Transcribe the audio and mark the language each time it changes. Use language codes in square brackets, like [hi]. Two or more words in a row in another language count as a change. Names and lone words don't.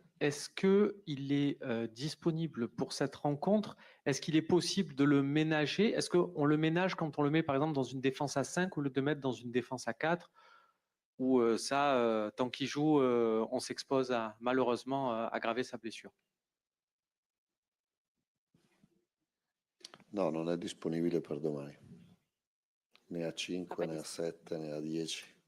[fr] Est-ce qu'il est disponible pour cette rencontre? Est-ce qu'il est possible de le ménager? Est-ce qu'on le ménage quand on le met par exemple dans une défense à 5 au lieu de mettre dans une défense à 4? Ou tant qu'il joue, on s'expose à malheureusement aggraver sa blessure? [it] No, non è disponibile per domani. Né a 5, né a 7, né a 10.